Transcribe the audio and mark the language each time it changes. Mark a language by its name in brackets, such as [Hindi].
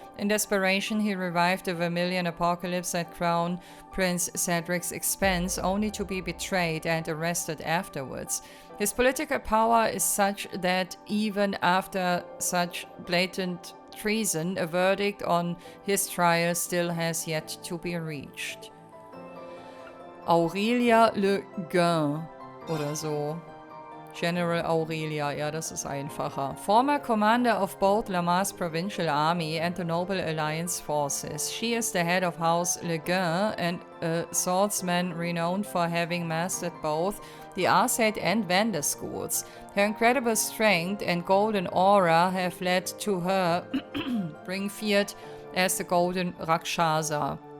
[English] In desperation, he revived the Vermilion Apocalypse at Crown Prince Cedric's expense, only to be betrayed and arrested afterwards. His political power is such that even after such blatant treason, a verdict on his trial still has yet to be reached. [German] Aurelia Le Guin oder so. General Aurelia, ja, das ist einfacher. [English] Former commander of both Lamar's provincial army and the Noble Alliance forces. She is the head of House Le Guin and a swordsman renowned for having mastered both the Arseid and Vander schools. Her incredible strength and golden aura have led to her being feared as the Golden Rakshasa.